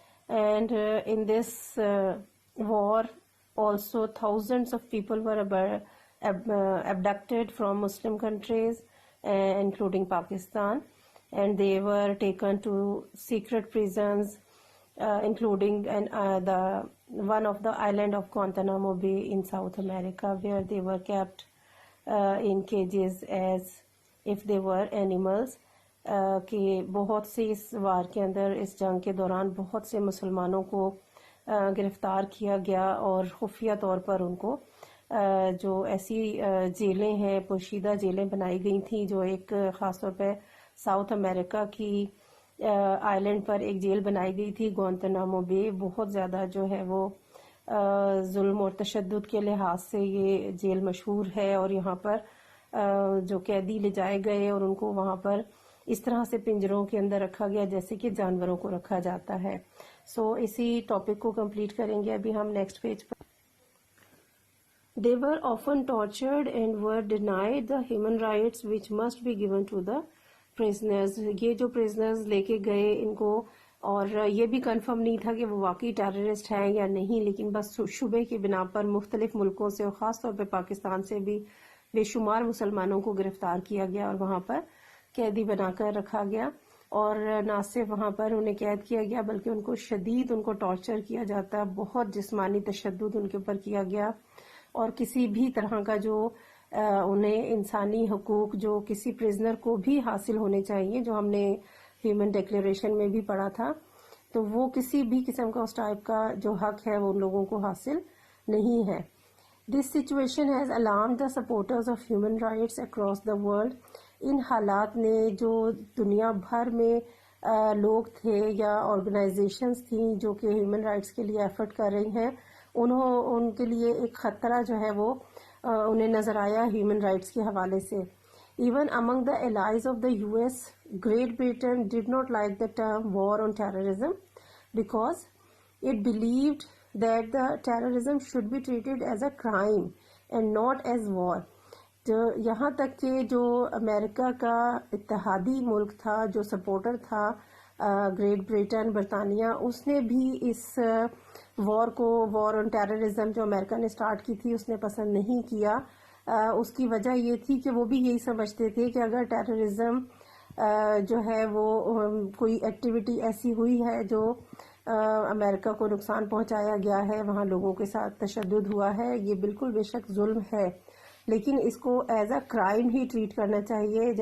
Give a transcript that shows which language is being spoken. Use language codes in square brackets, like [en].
[en] And in this war also thousands of people were abducted from Muslim countries, including Pakistan, and they were taken to secret prisons, including the one of the island of Guantanamo Bay in South America, where they were kept in cages as if they were animals. [ur] کہ بہت سے اس وار کے اندر، اس جنگ کے دوران بہت سے مسلمانوں کو گرفتار کیا گیا، اور خفیہ طور پر ان کو جو ایسی جیلیں ہیں، پوشیدہ جیلیں بنائی گئی تھیں، جو ایک خاص طور پہ ساؤتھ امریکہ کی آئلینڈ پر ایک جیل بنائی گئی تھی، گوانتانامو بے. بہت زیادہ جو ہے وہ ظلم اور تشدد کے لحاظ سے یہ جیل مشہور ہے، اور یہاں پر جو قیدی لے جائے گئے اور ان کو وہاں پر اس طرح سے پنجروں کے اندر رکھا گیا جیسے کہ جانوروں کو رکھا جاتا ہے. اسی ٹاپک کو کمپلیٹ کریں گے ابھی ہم next page per. [en] They were often tortured and were denied the human rights which must be given to the prisoners. [ur] یہ جو prisoners لے کے گئے ان کو، اور یہ بھی کنفرم نہیں تھا کہ وہ واقعی ٹیررسٹ ہیں یا نہیں، لیکن بس شبے کی بنا پر مختلف ملکوں سے اور خاص طور پہ پاکستان سے بھی بے شمار مسلمانوں کو گرفتار کیا گیا اور وہاں پر قیدی بنا کر رکھا گیا. اور نہ صرف وہاں پر انہیں قید کیا گیا بلکہ ان کو شدید ان کو ٹارچر کیا جاتا، بہت جسمانی تشدد ان کے اوپر کیا گیا، اور کسی بھی طرح کا جو انہیں انسانی حقوق جو کسی پرزنر کو بھی حاصل ہونے چاہیے، جو ہم نے ہیومن ڈکلیریشن میں بھی پڑھا تھا، تو وہ کسی بھی قسم کا اس ٹائپ کا جو حق ہے وہ ان لوگوں کو حاصل نہیں ہے. [en] This situation has alarmed the supporters of human rights across the world. [ur] ان حالات نے جو دنیا بھر میں لوگ تھے یا آرگنائزیشنز تھیں جو کہ ہیومن رائٹس کے لیے ایفرٹ کر رہی ہیں، ان کے لیے ایک خطرہ جو ہے وہ انہیں نظر آیا ہیومن رائٹس کے حوالے سے. [en] Even among the allies of the US, Great Britain did not like the term war on terrorism because it believed that the terrorism should be treated as a crime and not as war. [ur] یہاں تک کہ جو امریکہ کا اتحادی ملک تھا، جو supporter تھا great Britain, برطانیہ، اس نے بھی اس وار آن ٹیررزم جو امریکہ نے سٹارٹ کی تھی اس نے پسند نہیں کیا. اس کی وجہ یہ تھی کہ وہ بھی یہی سمجھتے تھے کہ اگر ٹیررزم جو ہے وہ کوئی ایکٹیویٹی ایسی ہوئی ہے جو امریکہ کو نقصان پہنچایا گیا ہے، وہاں لوگوں کے ساتھ تشدد ہوا ہے، یہ بالکل بے شک ظلم ہے، لیکن اس کو [en] as a crime [ur] he treat کرنا چاہیے.